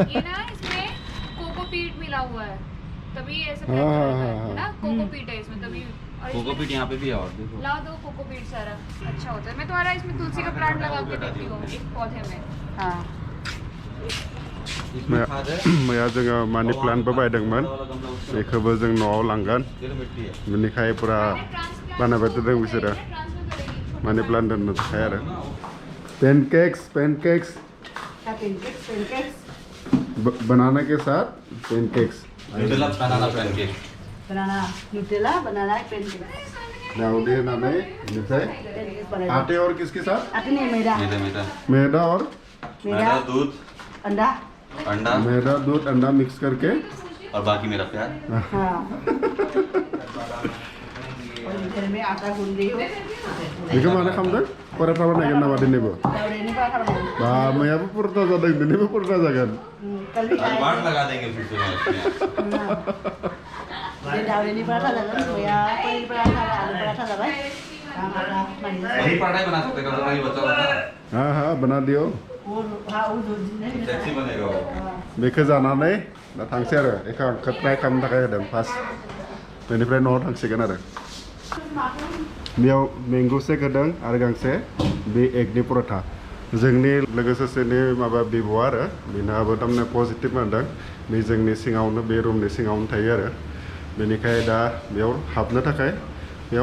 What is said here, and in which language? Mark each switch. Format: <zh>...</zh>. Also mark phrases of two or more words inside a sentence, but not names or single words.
<hi>ये ना इसमें कोकोपीट मिला हुआ है तभी ऐसे हाँ, ना कोकोपीट है इसमें तभी कोकोपीट यहाँ पे भी है और देखो ला दो कोकोपीट सारा अच्छा होता है मैं तुम्हारा इसमें तुलसी का प्लांट लगा के देती हूँ एक पौधे में हाँ इसमें खाद है</hi> <brx>मैया जोङो मानि प्लान्टबो बायदोंमोन बेखौबो जों न'आव लांगोन</brx> <hi>ये तो मिट्टी है</hi> <brx>बेनिखाय पुरा बानायबाय थादों बिसोरो मानि प्लान्ट दोननो थाखाय आरो</brx> <hi>पेनकेक्स बनाना के साथ पेनकेक्स</hi> <en>Nutella banana pancake Nutella banana pancake</en> <brx>दाउदी होनानै बेनिफ्राय</brx> <hi>आटे और किसके साथ आटे नहीं मैदा मैदा और मैदा दूध अंडा अंडा मैदा दूध अंडा मिक्स करके और बाकी मेरा प्यार हाँ और घर में आटा गूंद रही हो</hi> <brx>बेखौ मानो खालामदों पराठा बानायगोन नामा दिनैबो</brx> <hi>दावरेनी पराठा बनाऊंगी</hi> <brx>बा मैयाबो पराठा जादों दिनैबो पराठा जागोन</brx> <hi>कल भी खाया बाढ़ लगा देंगे फिर से</hi> <brx>ये दावरेनी पराठा जागोन मैया पनीर पराठा आलू पराठा जाबाय</brx> <hi>वही पराठा ही बना सकते हैं कभी बचा होता है हाँ बना दियो वो हाँ वो दो दिन नहीं सेक्सी बनेगा वो</hi> <brx>बेखौ जानानै दा थांसै आरो बेखौ आंखौ ट्राइ खालामनो थाखाय होदों फार्स्ट बेनिफ्राय न'आव थांसिगोन आरो बेयाव</brx> <en>mango shake</en> <brx>होदों आरो गांसे बे एगनि पराठा जोंनि लोगो सासेनि माबा बिब' आरो बिनाबो थारमाने पजिटिभ मोनदों बे जोंनि सिङावनो बे रुमनि सिङावनो थायो आरो बेनिखाय दा बेयाव हाबनो थाखाय बेयाव</brx>